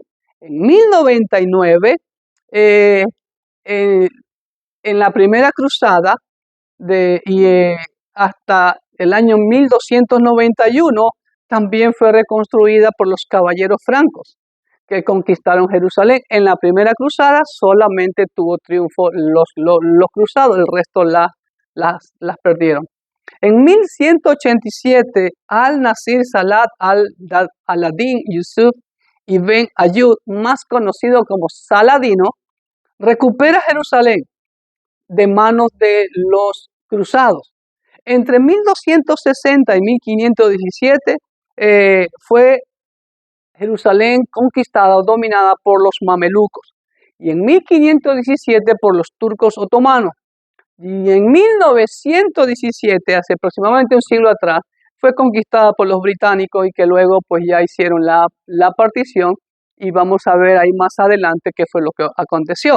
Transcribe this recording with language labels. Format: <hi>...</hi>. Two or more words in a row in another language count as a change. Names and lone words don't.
<es>En 1099, en la primera cruzada, hasta el año 1291, también fue reconstruida por los caballeros francos que conquistaron Jerusalén. En la primera cruzada solamente tuvo triunfo los cruzados, el resto las perdieron. En 1187, al-Nasir Salat al-Adin Yusuf ibn Ayyub, más conocido como Saladino, recupera Jerusalén de manos de los cruzados. Entre 1260 y 1517 fue Jerusalén conquistada o dominada por los mamelucos, y en 1517 por los turcos otomanos, y en 1917, hace aproximadamente un siglo atrás, fue conquistada por los británicos, y que luego pues ya hicieron la partición, y vamos a ver ahí más adelante qué fue lo que aconteció.</es>